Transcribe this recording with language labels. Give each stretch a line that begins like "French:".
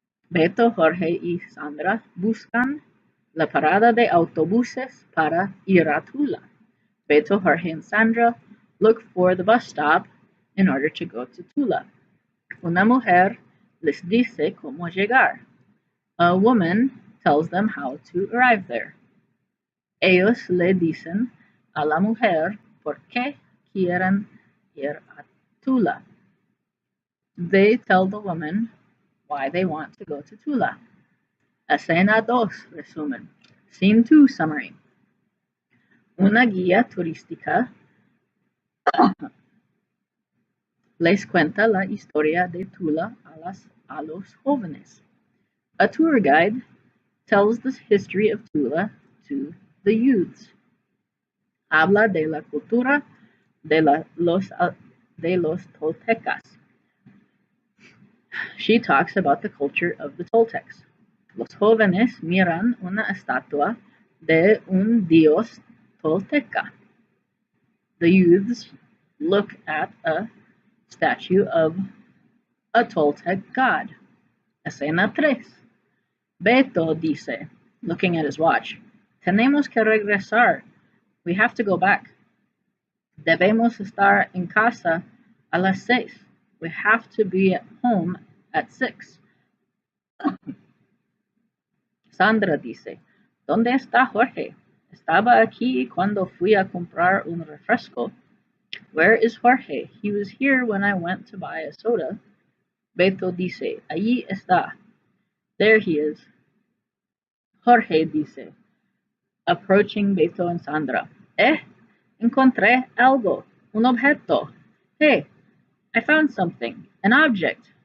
Spanish: Beto, Jorge y Sandra buscan la parada de autobuses para ir a Tula.
English: Beto, Jorge, and Sandra look for the bus stop in order to go to Tula.
Spanish: Una mujer les dice cómo llegar.
English: A woman tells them how to arrive there.
Spanish: Ellos le dicen a la mujer por qué quieren ir a Tula.
English: They tell the woman why they want to go to Tula.
Spanish: Escena 2, resumen.
English: Scene 2, summary.
Spanish: Una guía turística les cuenta la historia de Tula a los jóvenes.
English: A tour guide tells the history of Tula to the youths.
Spanish: Habla de la cultura de los Toltecas.
English: She talks about the culture of the Toltecs.
Spanish: Los jóvenes miran una estatua de un dios tolteca.
English: The youths look at a statue of a Toltec god.
Spanish: Escena 3. Beto dice,
English: looking at his watch,
Spanish: tenemos que regresar.
English: We have to go back.
Spanish: Debemos estar en casa a las 6.
English: We have to be at home at 6.
Spanish: Sandra dice, ¿dónde está Jorge? Estaba aquí cuando fui a comprar un refresco.
English: Where is Jorge? He was here when I went to buy a soda.
Spanish: Beto dice, allí está.
English: There he is.
Spanish: Jorge dice,
English: approaching Beto and Sandra.
Spanish: Encontré algo, un objeto.
English: Hey, I found something, an object.